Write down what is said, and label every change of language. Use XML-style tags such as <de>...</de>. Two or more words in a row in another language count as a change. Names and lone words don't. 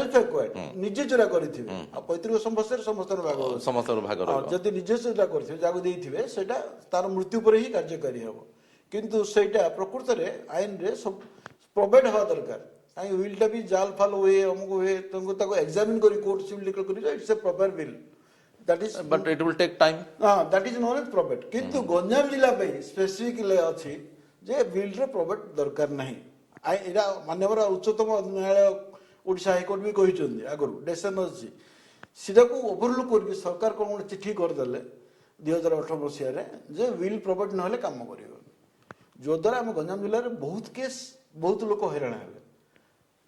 <en>self acquired</en> <or>ନିଜେ ଯୋଉଟା କରିଥିବେ। ଆଉ ପୈତୃକ ସମ୍ପତ୍ତିରେ ସମସ୍ତଙ୍କର ଭାଗ ଯଦି ନିଜେ ଯୋଉଟା କରିଥିବେ, ଯାହାକୁ ଦେଇଥିବେ, ସେଇଟା ତାର ମୃତ୍ୟୁ ପରେ ହିଁ କାର୍ଯ୍ୟକାରୀ ହେବ। କିନ୍ତୁ ସେଇଟା ପ୍ରକୃତରେ ଆଇନରେ ପ୍ରୋଭାଇଡ ହେବା ଦରକାର। କାହିଁକି ୱିଲଟା ବି ଜାଲ ଫାଲ ହୁଏ, ଅମୁକ ହୁଏ, ତାକୁ ଏକ୍ସାମିନ କରି</or> <en>court civil</en> <or>କରି</or> <en>it's a proper will, that is but it will take time. that is known as probate।</en> <or>କିନ୍ତୁ ଗଞ୍ଜାମ ଜିଲ୍ଲା ପାଇଁ ସ୍ପେସିଫିକ ଅଛି ଯେ ବିଲ୍ର ପ୍ରବେଟ ଦରକାର ନାହିଁ। ଏଇଟା ମାନ୍ୟବର ଉଚ୍ଚତମ ନ୍ୟାୟାଳୟ ଓଡ଼ିଶା ହାଇକୋର୍ଟ ବି କହିଛନ୍ତି ଆଗରୁ, ଡେସିସନ ଅଛି। ସେଟାକୁ ଓଭରଲୁକ୍ କରିକି ସରକାର କ'ଣ ଗୋଟେ ଚିଠି କରିଦେଲେ 2018 ମସିହାରେ ଯେ</or> <en>will probate</en> <or>ନହେଲେ କାମ କରିବନି, ଯଦ୍ୱାରା ଆମ ଗଞ୍ଜାମ ଜିଲ୍ଲାରେ ବହୁତ କେସ୍, ବହୁତ ଲୋକ ହଇରାଣ ହେବେ।</or>